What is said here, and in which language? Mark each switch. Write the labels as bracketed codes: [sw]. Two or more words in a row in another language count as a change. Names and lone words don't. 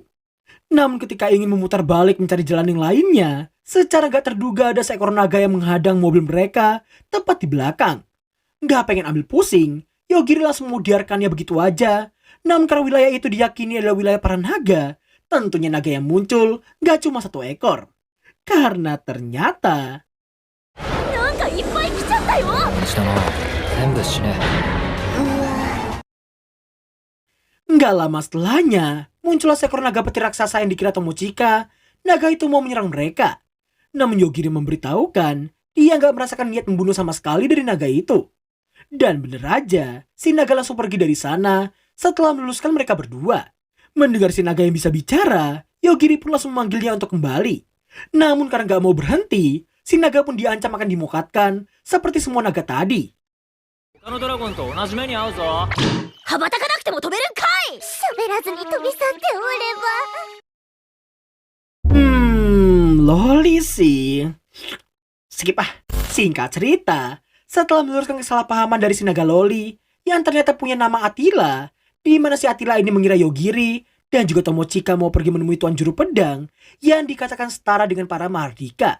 [id] Namun ketika ingin memutar balik mencari jalan yang lainnya, secara gak terduga ada seekor naga yang menghadang mobil mereka tepat di belakang. Gak pengen ambil pusing, Yogiri langsung membiarkannya begitu aja. Namun karena wilayah itu diyakini adalah wilayah para naga, tentunya naga yang muncul gak cuma satu ekor. Karena ternyata... [ja] なんかいっぱい来ちゃったよ。したな全部死ね [id] Nggak lama setelahnya, muncullah seekor naga petir raksasa yang dikira Tomochika. Naga itu mau menyerang mereka. Namun Yogiri memberitahukan, dia nggak merasakan niat membunuh sama sekali dari naga itu. Dan bener aja, si naga langsung pergi dari sana setelah meluluskan mereka berdua. Mendengar si naga yang bisa bicara, Yogiri pun langsung memanggilnya untuk kembali. Namun karena nggak mau berhenti, si naga pun diancam akan dimukatkan seperti semua naga tadi. [ja] 他のドラゴンと同じ目に遭うぞ羽ばたかなくても飛べるんかい。喋らずに飛び去っておれば。 [id] Loli sih. Skip ah. Singkat cerita, setelah meluruskan kesalahpahaman dari si naga Loli yang ternyata punya nama Attila, di mana si Attila ini mengira Yogiri dan juga Tomochika mau pergi menemui Tuan Juru Pedang yang dikatakan setara dengan para Mahardika.